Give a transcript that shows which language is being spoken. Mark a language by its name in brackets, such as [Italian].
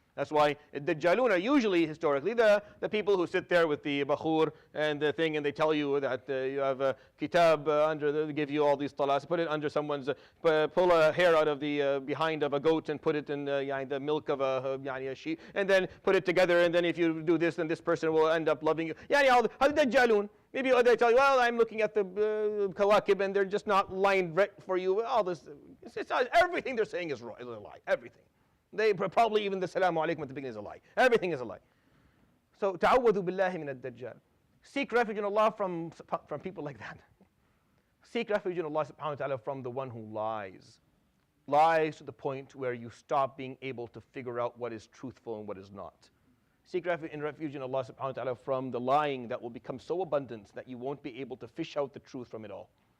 [English] That's why the Dajjalun are usually, historically, the people who sit there with the bakhur and the thing, and they tell you that you have a kitab they give you all these talas, put it under someone's, pull a hair out of the behind of a goat and put it in the milk of a sheep, and then put it together, and then if you do this, then this person will end up loving you. All the Dajjalun. Maybe they tell you, well, I'm looking at the kawakib, and they're just not lined right for you. All this, everything they're saying is a lie. Everything. They probably even the salamu alaikum at the beginning is a lie. Everything is a lie. So [Arabic] تعوذوا بالله من الدجال. [English] Seek refuge in Allah from people like that. Seek refuge in Allah subhanahu wa ta'ala from the one who lies. Lies to the point where you stop being able to figure out what is truthful and what is not. Seek refuge in Allah subhanahu wa ta'ala from the lying that will become so abundant that you won't be able to fish out the truth from it all.